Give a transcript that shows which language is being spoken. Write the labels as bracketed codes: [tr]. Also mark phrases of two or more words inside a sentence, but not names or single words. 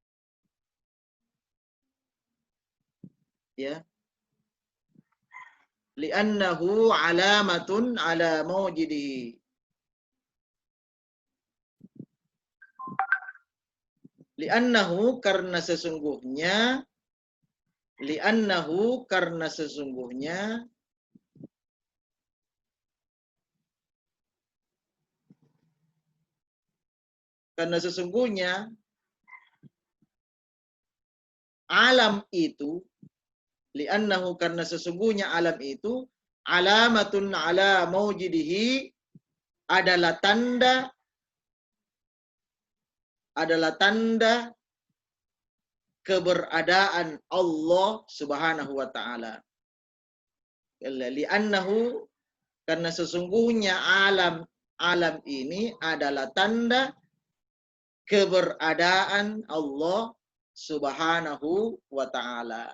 [ar] ya, لأنه علامة على موجده, [id] li'annahu karena sesungguhnya, li'annahu karena sesungguhnya, karena sesungguhnya alam itu, li'annahu karena sesungguhnya alam itu, [ar] علامة على موجده, [id] adalah tanda keberadaan Allah [ar] سبحانه وتعالى. [id] Li'annahu karena sesungguhnya alam ini adalah tanda keberadaan Allah [ar] سبحانه وتعالى.